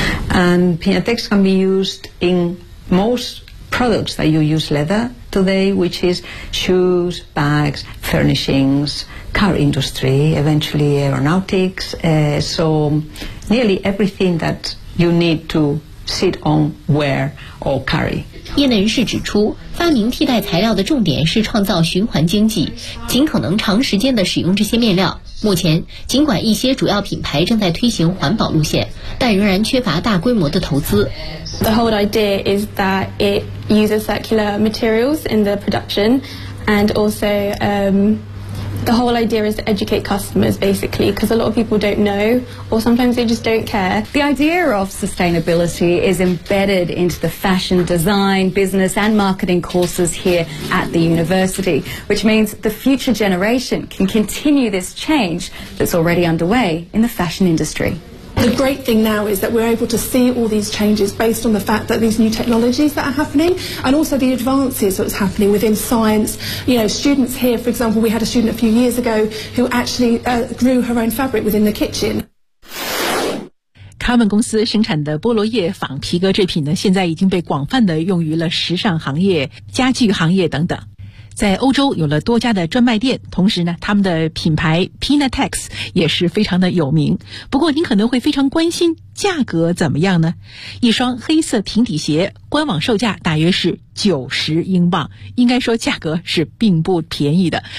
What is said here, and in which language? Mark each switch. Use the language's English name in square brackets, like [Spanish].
[English] And Piñatex can be used in most products that you use leather today, which is shoes, bags, furnishings, car industry, eventually aeronautics, so nearly everything that you need to sit on, wear or carry. [Chinese] 业内人士指出，发明替代材料的重点是创造循环经济，尽可能长时间地使用这些面料。目前，尽管一些主要品牌正在推行环保路线，但仍然缺乏大规模的投资。 [English] The whole idea is that it uses circular materials in the production, and also, the whole idea is to educate customers, basically, because a lot of people don't know, or sometimes they just don't care. The idea of sustainability is embedded into the fashion design, business and marketing courses here at the university, which means the future generation can continue this change that's already underway in the fashion industry. The great thing now is that we're able to see all these changes based on the fact that these new technologies that are happening and also the advances that's happening within science. You know, students here, for example, we had a student a few years ago who actually grew her own fabric within the kitchen. [Chinese] 卡门公司生产的菠萝叶仿皮革制品呢，现在已经被广泛的用于了时尚行业、家具行业等等。在欧洲有了多家的专卖店，同时呢，他们的品牌 Piñatex 也是非常的有名。不过您可能会非常关心价格怎么样呢？一双黑色平底鞋官网售价大约是90英镑，应该说价格是并不便宜的。